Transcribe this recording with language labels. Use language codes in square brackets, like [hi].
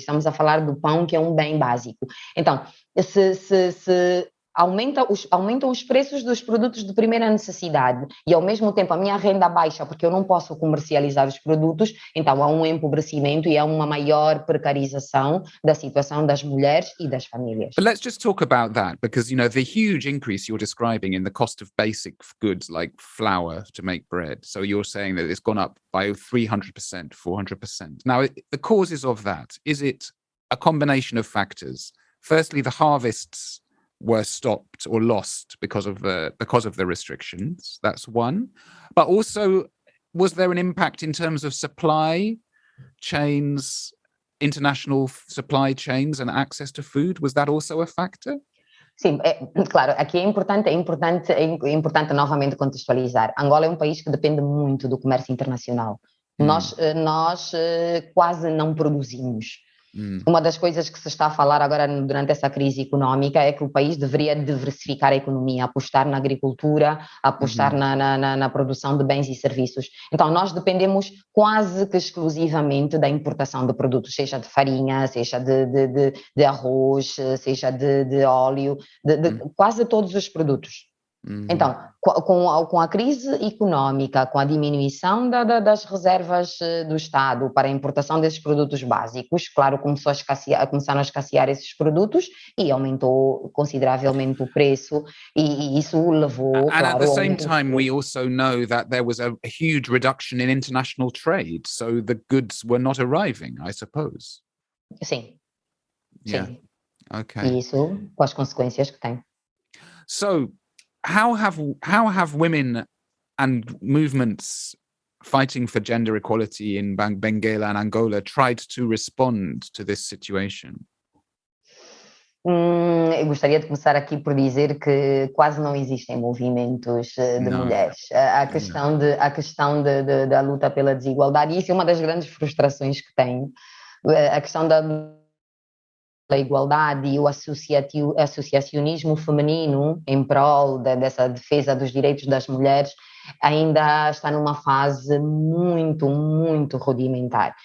[pt] Estamos a falar do pão, que é um bem básico. Então, se aumentam os preços dos produtos de primeira necessidade e, ao mesmo tempo, a minha renda baixa, porque eu não posso comercializar os produtos, então há um empobrecimento e há uma maior precarização da situação das mulheres e das famílias. [en] But let's just talk about that, because, the huge increase you're describing in the cost of basic goods like flour to make bread. So you're saying that it's gone up by 300%, 400%. Now, the causes of that, is it a combination of factors? Firstly, the harvests were stopped or lost because of the restrictions. That's one. But also, was there an impact in terms of supply chains, international supply chains and access to food? Was that also a factor? [pt] Sim, claro, aqui é importante novamente contextualizar. Angola é um país que depende muito do comércio internacional. Nós quase não produzimos. Uma das coisas que se está a falar agora durante essa crise económica é que o país deveria diversificar a economia, apostar na agricultura, apostar na produção de bens e serviços. Então, nós dependemos quase que exclusivamente da importação de produtos, seja de farinha, seja de arroz, seja de óleo, de quase todos os produtos. Então, com a crise económica, com a diminuição das reservas do Estado para a importação desses produtos básicos, claro, começaram a escassear esses produtos e aumentou consideravelmente o preço, e isso levou, [en] And [pt] claro, [en] at the same time, we also know that there was a huge reduction in international trade, so the goods were not arriving, I suppose. [pt] Sim. [en] Yeah. [pt] Sim. [en] Okay. [pt] E isso, com as consequências que tem. [en] So, how have women and movements fighting for gender equality in Benguela and Angola tried to respond to this situation? [pt] Eu gostaria de começar aqui por dizer que quase não existem movimentos de mulheres. A questão da luta pela desigualdade, e isso é uma das grandes frustrações que tenho, a questão da igualdade e o associacionismo feminino em prol dessa defesa dos direitos das mulheres ainda está numa fase muito, muito rudimentar.